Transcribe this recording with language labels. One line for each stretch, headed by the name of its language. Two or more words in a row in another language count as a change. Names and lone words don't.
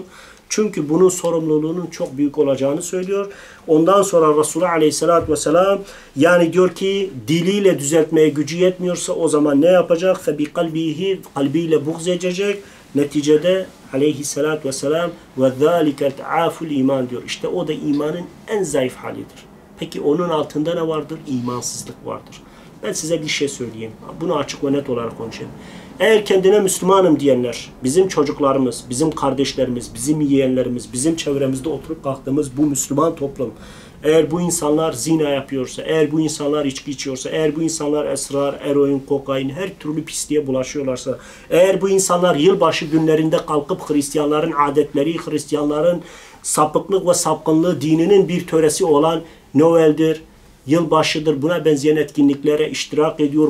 Turkish: Çünkü bunun sorumluluğunun çok büyük olacağını söylüyor. Ondan sonra Resulullah
Arabic: عليه الصلاة والسلام
Turkish: yani diyor ki diliyle düzeltmeye gücü yetmiyorsa o zaman ne yapacak? فَبِقَلْبِهِ, kalbiyle buğz edecek. Neticede
Arabic: عليه الصلاة والسلام وَذَٰلِكَ تَعَافُ الْا۪يمَانِ
Turkish: diyor. İşte o da imanın en zayıf halidir. Peki onun altında ne vardır? İmansızlık vardır. Ben size bir şey söyleyeyim. Bunu açık ve net olarak konuşayım. Eğer kendine Müslümanım diyenler, bizim çocuklarımız, bizim kardeşlerimiz, bizim yeğenlerimiz, bizim çevremizde oturup kalktığımız bu Müslüman toplum, eğer bu insanlar zina yapıyorsa, eğer bu insanlar içki içiyorsa, eğer bu insanlar esrar, eroin, kokain, her türlü pisliğe bulaşıyorlarsa, eğer bu insanlar yılbaşı günlerinde kalkıp Hristiyanların adetleri, Hristiyanların sapıklık ve sapkınlığı dininin bir töresi olan Noel'dir, yılbaşıdır, buna benzeyen etkinliklere iştirak ediyor.